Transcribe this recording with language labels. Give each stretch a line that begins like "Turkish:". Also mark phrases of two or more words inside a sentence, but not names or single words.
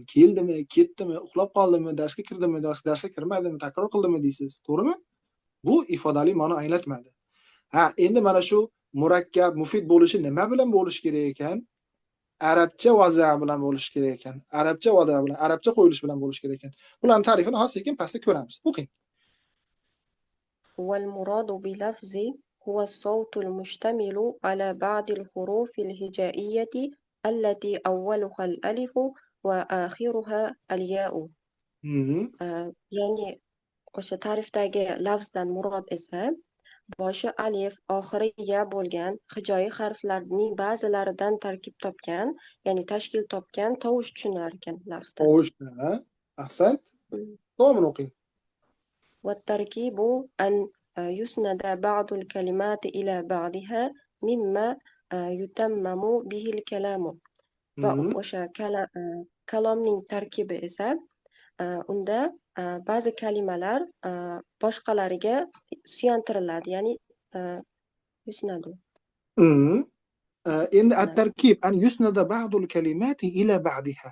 Uzbek: Keldimi, ketdimi, uxlab qoldimi, darsga kirdimi, darsga kirmadimi, takror qildimi deysiz, to'g'rimi? Bu ifodali ma'no anglatmadi. Ha, endi mana shu murakkab, mufid bo'lishi nima bilan bo'lishi kerak ekan? Arabcha vaza bilan bo'lishi kerak ekan. Arabcha vaza bilan, arabcha qo'yilish bilan bo'lishi kerak ekan. Bularning ta'rifini hozir pastda ko'ramiz. O'qing.
Arabic: والمراد بلفظ هو الصوت المشتمل على بعض الحروف الهجائية التي أولها الألف وآخرها الياء.
Uzbek: ya'ni o'sha ta'rifdagi lafzdan murod esa boshi alif, oxiri ya bo'lgan hijoi harflarning ba'zilaridan tarkib topgan, ya'ni tashkil topgan tovush tushunar ekan lafzda. Tovush, ahsant. Davomini o'qing.
Arabic: والتركيب أن يسند بعض الكلمات إلى بعضها مما يتمم به الكلام.
Uzbek: وأوشا kalomning tarkibi esa unda ba'zi kalimalar boshqalariga suyantiriladi, ya'ni yusnadu. Endi
Arabic: التركيب أن يسند بعض الكلمات إلى بعضها.